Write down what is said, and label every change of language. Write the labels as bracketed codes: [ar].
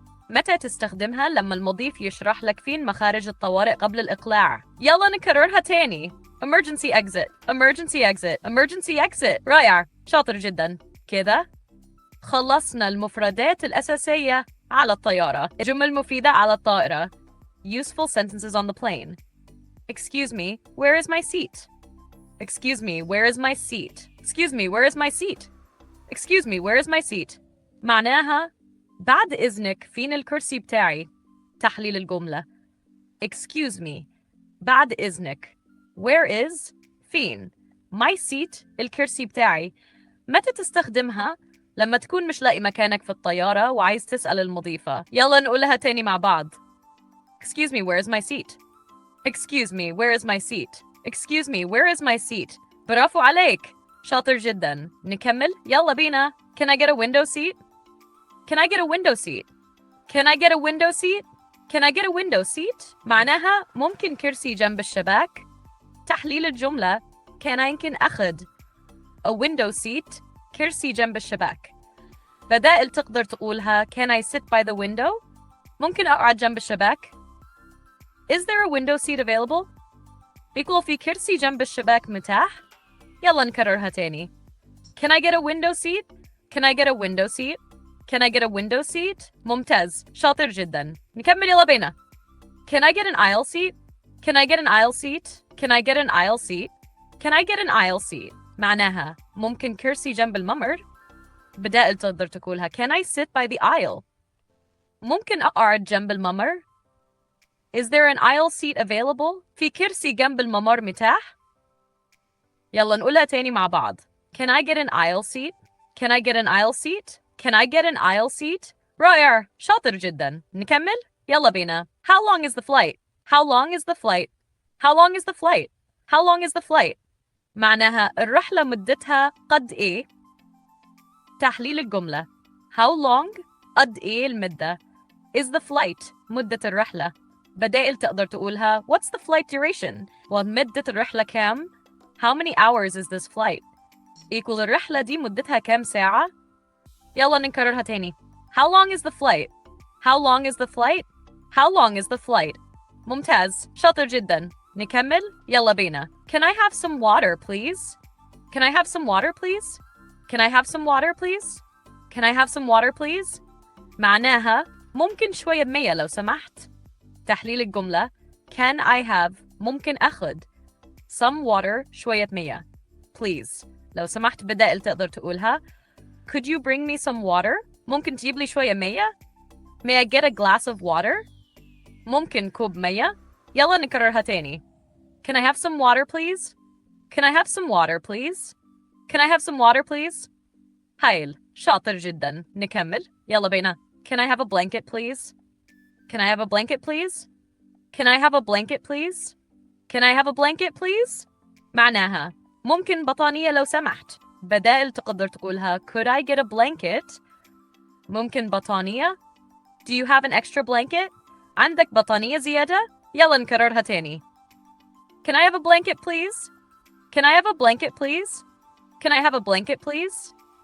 [ar] متى تستخدمها؟ لما المضيف يشرح لك فين مخارج الطوارئ قبل الإقلاع. يلا نكررها تاني. [en] Emergency exit. Emergency exit. Emergency exit. رائع. شاطر جدا. [ar] كده خلصنا المفردات الأساسية على الطيارة. جمل مفيدة على الطائرة. [en] Useful sentences on the plane. Excuse me, where is my seat? Excuse me, where is my seat? Excuse me, where is my seat? Excuse me, where is my seat? [ar] معناها بعد إذنك فين الكرسي بتاعي؟ تحليل الجملة. [en] Excuse me. [ar] بعد إذنك. [en] Where is فين. My seat [ar] الكرسي بتاعي. متى تستخدمها؟ لما تكون مش لاقي مكانك في الطيارة وعايز تسأل المضيفة. يلا نقولها تاني مع بعض. [en] Excuse me, where is my seat? Excuse me, where is my seat? Excuse me, where is my seat? [ar] برافو عليك. شاطر جدا. نكمل؟ يلا بينا. [en] Can I get a window seat? Can I get a window seat? Can I get a window seat? Can I get a window seat? [ar] معناها ممكن كرسي جنب الشباك؟ تحليل الجملة كان يمكن أخذ a window seat كرسي جنب الشباك. بدائل تقدر تقولها [en] can I sit by the window؟ [ar] ممكن أقعد جنب الشباك؟ [en] Is there a window seat available؟ [ar] بيقول في كرسي جنب الشباك متاح؟ يلا نكررها تاني. [en] Can I get a window seat? Can I get a window seat? Can I get a window seat? [ar] ممتاز. شاطر جدا. نكمل يلا بينا. [en] Can I get an aisle seat? Can I get an aisle seat? Can I get an aisle seat? Can I get an aisle seat? [ar] معناها ممكن كرسي جنب الممر؟ بدائل تقدر تقولها [en] Can I sit by the aisle? [ar] ممكن أقعد جنب الممر؟ [en] Is there an aisle seat available? [ar] في كرسي جنب الممر متاح؟ يلا نقولها تاني مع بعض. [en] Can I get an aisle seat? Can I get an aisle seat? Can I get an aisle seat? [ar] رائع. شاطر جدا. نكمل؟ يلا بينا. [en] How long is the flight? How long is the flight? How long is the flight? How long is the flight? [ar] معناها الرحلة مدتها قد إيه؟ تحليل الجملة. How long قد إيه المدة؟ Is the flight مدة الرحلة. بدائل تقدر تقولها [en] What's the flight duration؟ [ar] ومدة الرحلة كام؟ [en] How many hours is this flight؟ [ar] equal الرحلة دي مدتها كام ساعة؟ يلا نكررها تاني. [en] How long is the flight? How long is the flight? How long is the flight? [ar] ممتاز. شاطر جدا. نكمل؟ يلا بينا. [en] Can I have some water, please? Can I have some water, please? Can I have some water, please? Can I have some water, please? [ar] معناها ممكن شوية مية لو سمحت. تحليل الجملة [en] Can I have [ar] ممكن أخذ [en] some water [ar] شوية مية. [en] Please. [ar] لو سمحت بدائل تقدر تقولها [en] Could you bring me some water? [ar] ممكن تجيب لي شوية مية؟ [en] May I get a glass of water? [ar] ممكن كوب مية؟ يلا نكررها تاني. [en] Can I have some water, please? Can I have some water, please? Can I have some water, please? [ar] هايل. شاطر جدا. نكمل. يلا بينا. [en] Can I have a blanket, please? Can I have a blanket, please? Can I have a blanket, please? Can I have a blanket, please? [ar] معناها ممكن بطانية لو سمحت. بدائل تقدر تقولها [en] Could I get a blanket? [ar] ممكن بطانية. [en] Do you have an extra blanket? [ar] عندك بطانية زيادة؟ يلا نكررها تاني. [en] Can I have a blanket, please? Can I have a blanket, please? Can I have a blanket, please?